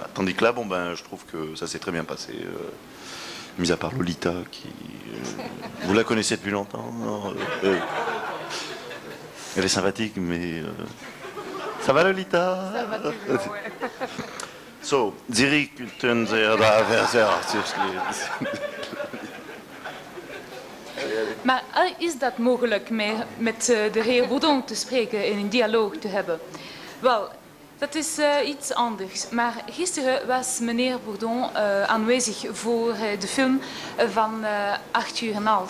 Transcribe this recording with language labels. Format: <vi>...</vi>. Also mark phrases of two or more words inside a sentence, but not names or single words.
<fr>Tandis que là, bon, ben, je trouve que ça s'est très bien passé. Mis à part Lolita, qui... vous la connaissez depuis longtemps, non, elle est sympathique, mais... Ça va, Lolita? Ça va toujours, ouais. So, Sie können sehr da</fr> <nl>Maar is dat mogelijk met de heer Boudon te spreken en een dialoog te hebben? Wel, dat is iets anders. Maar gisteren was meneer Bourdon aanwezig voor de film van 8 uur en half.</nl>